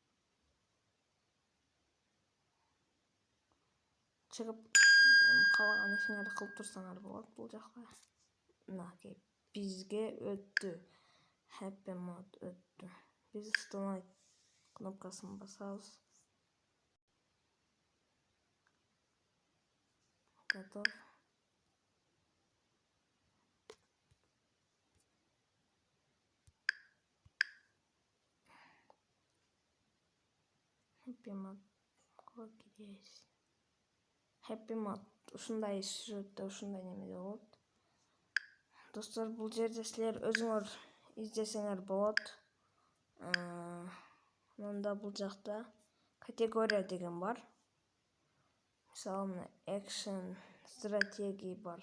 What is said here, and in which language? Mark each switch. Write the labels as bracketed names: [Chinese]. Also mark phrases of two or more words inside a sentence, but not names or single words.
[Kyrgyz] Чыгып калаган ишиңерди кылып турсаңар болот бул жакта. Мынакей бизге өттү. Happy Mod өттү. Биз установить кнопкасын басабыз. Готов. Happy Mod киребиз. Happy Mod ушундай сюжетте, ушундай немеде болот. Достор, бул жерде силер өзүңөр издесеңер болот. Мында бул жакта категория деген бар. Мисалы, мына action, стратегия бар.